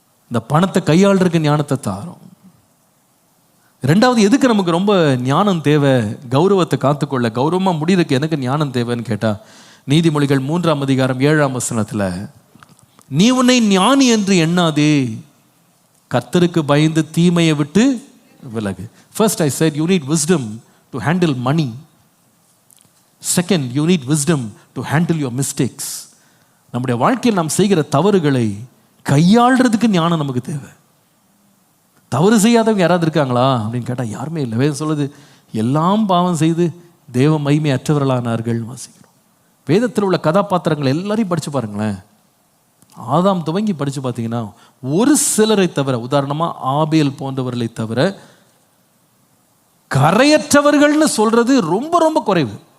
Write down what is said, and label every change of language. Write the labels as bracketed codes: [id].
[ta] இந்த பணத்தை கையாளுறதுக்கு ஞானத்தை தாரும். ரெண்டாவது, எதுக்கு நமக்கு ரொம்ப ஞானம் தேவை, கௌரவத்தை காத்துக்கொள்ள, கௌரவமாக முடிகிறதுக்கு எனக்கு ஞானம் தேவைன்னு கேட்டால், நீதிமொழிகள் 3ஆம் அதிகாரம் 7ஆம் வசனத்தில், நீ உன்னை ஞானி என்று எண்ணாதே, கர்த்தருக்கு பயந்து தீமையை விட்டு விலகு. [en] First I said you need wisdom to handle money. Second, you need wisdom to handle your mistakes. [ta] நம்முடைய வாழ்க்கையில் நாம் செய்கிற தவறுகளை கையாளுறதுக்கு ஞானம் நமக்கு தேவை. தவறு செய்யாதவங்க யாராவது இருக்காங்களா அப்படின்னு கேட்டால் யாருமே இல்லை. வேதம் சொல்லுது, எல்லாம் பாவம் செய்து தேவ மகிமை அற்றவர்களானார்கள் வாசிக்கிறோம். வேதத்தில் உள்ள கதாபாத்திரங்கள் எல்லாரையும் படித்து பாருங்களேன். ஆதாம் துவங்கி படித்து பார்த்தீங்கன்னா ஒரு சிலரை தவிர, உதாரணமாக ஆபேல் போன்றவர்களை தவிர கரையற்றவர்கள்னு சொல்றது ரொம்ப ரொம்ப குறைவு.